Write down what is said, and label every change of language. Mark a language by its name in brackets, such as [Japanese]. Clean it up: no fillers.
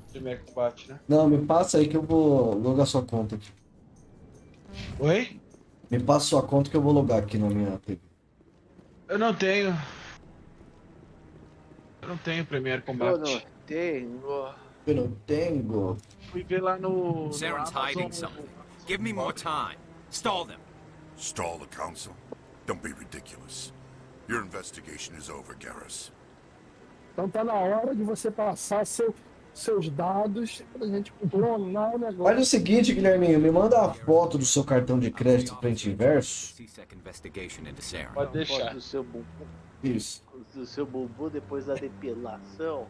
[Portuguese] Premiere Combate, né? Não, me passa aí que eu vou logar sua conta aqui. Oi? Me passa sua conta que eu vou logar aqui na minha TV. Eu não tenho. Eu não tenho Premiere Combate. Eu não tenho. Fui ver lá no... [English] Saren's hiding something. Give me more time. Stall them. Stall the council? Don't be ridiculous. Your investigation is over, Garrus. [Portuguese] Então tá na hora de você passar seus dados pra gente clonar o negócio. Faz o seguinte, Guilherminho, me manda a foto do seu cartão de crédito frente e verso. Pode deixar. Do seu bumbum. Isso. Do seu bumbum depois da depilação.